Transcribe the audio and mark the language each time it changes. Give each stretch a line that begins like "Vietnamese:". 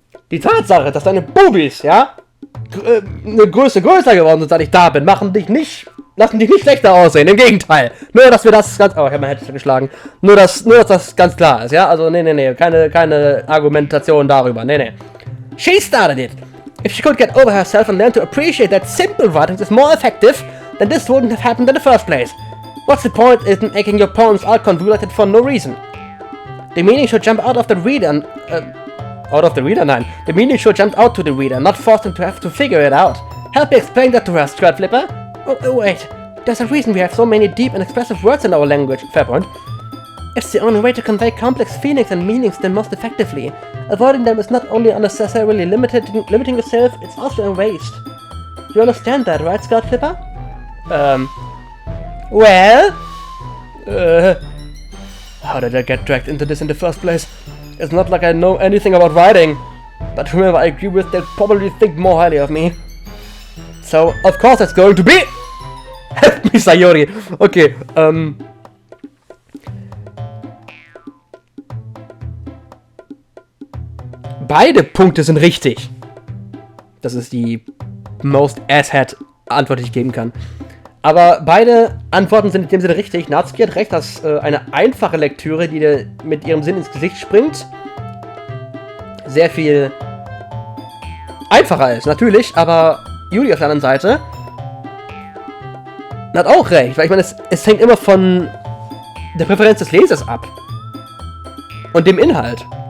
German: Die Tatsache, dass deine Bubis, ja, eine Größe größer geworden sind, seit ich da bin, lassen dich nicht schlechter aussehen. Im Gegenteil. Nur, dass wir das ganz... Oh, ich habe mein Headset geschlagen. Nur, dass das ganz klar ist, ja? Also, nee. Keine Argumentation darüber.
English: Nee. She started it. If she could get over herself and learn to appreciate that simple writing is more effective, then this wouldn't have happened in the first place. What's the point in making your poems all convoluted for no reason? The meaning should jump out of the reader and... Nein. The meaning should jump out to the reader, not force them to have to figure it out. Help me explain that to her, Skullflipper. Oh, wait. There's a reason we have so many deep and expressive words in our language. Fair point. It's the only way to convey complex feelings and meanings them most effectively. Avoiding them is not only unnecessarily limiting yourself, it's also a waste. You understand that, right, Scout Clipper? Well? How did I get dragged into this in the first place? It's not like I know anything about writing. But whoever I agree with, they'll probably think more highly of me. So, of course it's going to be... Help me, Sayori!
German: Okay, beide Punkte sind richtig. Das ist die
English: most asshat
German: Antwort, die ich geben kann. Aber beide Antworten sind in dem Sinne richtig. Natsuki hat recht, dass eine einfache Lektüre, die dir mit ihrem Sinn ins Gesicht springt, sehr viel einfacher ist, natürlich, aber Yuri auf der anderen Seite hat auch recht, weil ich meine, es hängt immer von der Präferenz des Lesers ab und dem Inhalt.